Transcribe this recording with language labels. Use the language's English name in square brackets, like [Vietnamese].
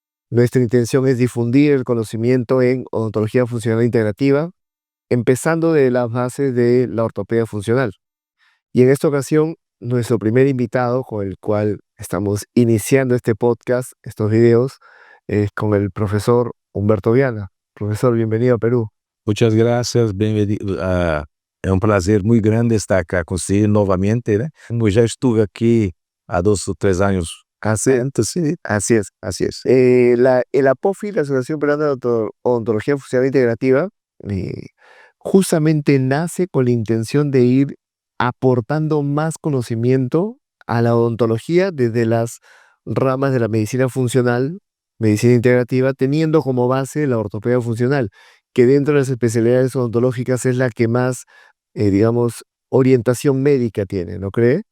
[Spanish] Nuestra intención es difundir el conocimiento en odontología funcional integrativa, empezando de las bases de la ortopedia funcional. Y en esta ocasión, nuestro primer invitado con el cual estamos iniciando este podcast, estos videos, es con el profesor Humberto Viana. Profesor, bienvenido a Perú. Muchas gracias, bienvenido. [Portuguese] É um prazer muito grande estar acá com você novamente, né? Eu já estuve aqui há 2 ou 3 anos antes, sí. [Spanish] Así es. El APOFI, la Asociación Peruana de Odontología Funcional Integrativa, justamente nace con la intención de ir aportando más conocimiento a la odontología desde las ramas de la medicina funcional, medicina integrativa, teniendo como base la ortopedia funcional, que dentro de las especialidades odontológicas es la que más, digamos, orientación médica tiene, ¿no cree?